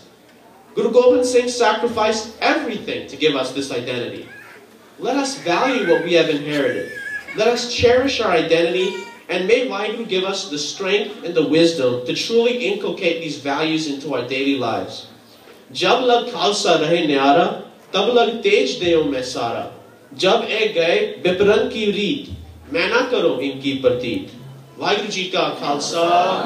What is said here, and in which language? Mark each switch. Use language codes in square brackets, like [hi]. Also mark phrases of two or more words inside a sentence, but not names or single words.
[en] Guru Gobind Singh sacrificed everything to give us this identity. Let us value what we have inherited. Let us cherish our identity, and may Vaheguru give us the strength and the wisdom to truly inculcate these values into our daily lives. [pa] ਜਬ ਲਗ ਖਾਲਸਾ ਰਹੇ ਨਿਆਰਾ, ਤਬ ਲਗ ਤੇਜ ਦੀਓ ਮੈਂ ਸਾਰਾ. ਜਬ ਏ ਗਏ ਬਿਪਰਨ ਕੀ ਰੀਤ, ਮੈਂ ਨਾ ਕਰੋ ਇਨਕੀ ਪ੍ਰਤੀਤ। ਵਾਹਿਗੁਰੂ ਜੀ ਕਾ ਖਾਲਸਾ।